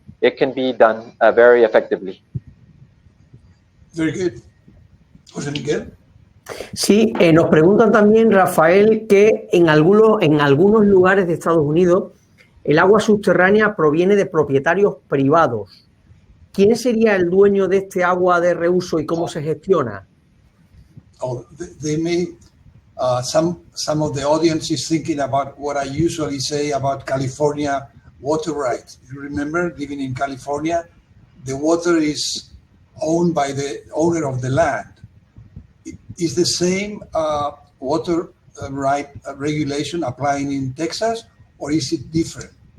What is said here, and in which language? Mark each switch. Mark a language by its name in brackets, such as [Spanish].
[English] It can be done very effectively. Very good. José Miguel. [Spanish] Sí, nos preguntan también, Rafael, que en algunos lugares de Estados Unidos el agua subterránea proviene de propietarios privados. ¿Quién sería el dueño de este agua de reuso y cómo se gestiona? [English] They may, some of the audience is thinking about what I usually say about California water rights. You remember, living in California, the water is owned by the owner of the land. Is the same water right regulation applying in Texas, or is it different?